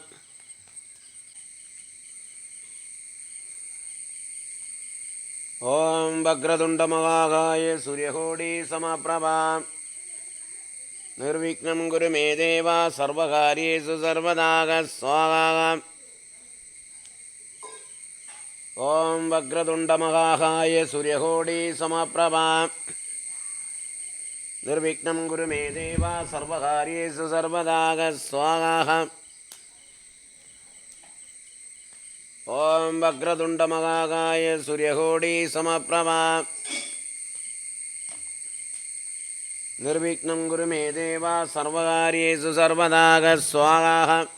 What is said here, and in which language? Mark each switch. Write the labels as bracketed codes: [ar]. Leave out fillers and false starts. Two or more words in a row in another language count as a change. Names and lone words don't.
[sa] ഓം വക്രതുണ്ടമഹാകായ സൂര്യകോടി സമപ്രഭ നിർവിഘ്നം കുരു മേ ദേവ സർവകാര്യേഷു സർവദാ. സ്വാഹ. ஓம் வக்ரதுண்டமகாகாய சூரியகோடி சமப்பிரபா நிர்விக்னம் குரு மே தேவா சர்வகாரியேஷு சர்வதாக ஸ்வாஹா. ஓம் வக்ரதுண்டமகாகாய சூரியகோடி சமப்பிரபா நிர்விக்னம் குரு மே தேவா சர்வகாரியேஷு சர்வதாக ஸ்வாஹா.